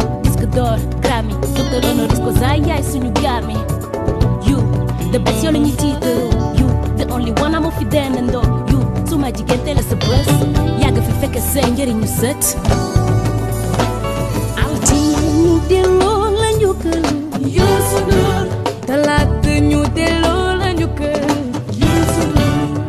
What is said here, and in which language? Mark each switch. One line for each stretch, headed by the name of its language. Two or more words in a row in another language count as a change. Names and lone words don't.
French: Disque d'or, Grammy, docteur honoris causa,
Wolof: yaay suñu Grammy.
English: You, the best,
Wolof: yow la ñuy tiitaroo.
English: You, the only one,
Wolof: amu fi dendandoo. You, suma jigéen teel a sa bës. Yàgg fi fekk sa njëriñu sët. Altine ñu delloo la njukkal. Youssou Ndour. Talaata ñu delloo la njukkal. Youssou Ndour.